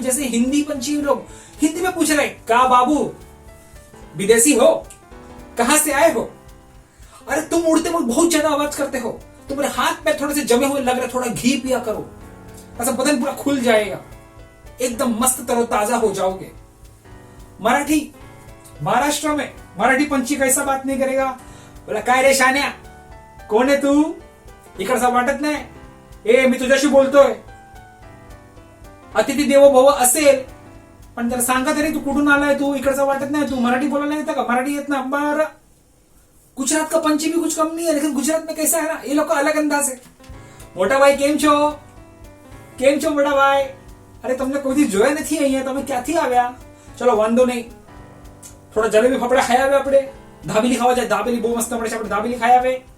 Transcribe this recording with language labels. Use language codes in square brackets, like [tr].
[hi] जैसे हिंदी पंछी लोग हिंदी में पूछ रहे, का बाबू विदेशी हो, कहां से आए हो, अरे तुम उड़ते वक्त बहुत ज्यादा आवाज करते हो, तुम्हारे हाथ पैर थोड़े से जमे हुए लग रहे, थोड़ा घी पिया करो, ऐसा बदन पूरा खुल जाएगा, एकदम मस्त तरोताजा हो जाओगे। [mr] मराठी, [hi] महाराष्ट्र में मराठी पंछी कैसा बात नहीं करेगा, बोला [mr] काय रे शान्या, कोण आहे तू, इकडचा वाटत नाही, ए मी तुझ्याशी बोलतोय, अतिथी देवो भव असेल पण जर सांगा तरी तू कुठून आलाय, तू इकडचा वाटत नाही, तू मराठी बोलायला येतं का, मराठी येत ना। [hi] बरं, गुजरात का पंछी भी कुछ कम नहीं है, लेकिन गुजरात में कैसा है ना, ये लोग का अलग अंदाज है। [gu] मोटा भाई केम छो, केम छो मोटा भाई, [hi] अरे तुमने कोई जोया नहीं [gu] અહીંયા, તમે ક્યાંથી આવ્યા, ચલો વાંધો નહીં, થોડા જલેબી ફાફડા ખાઈ આવે, આપણે દાબેલી ખાવા જાય, દાબેલી બહુ મસ્ત મળે છે, આપણે દાબેલી ખાઈ આવે।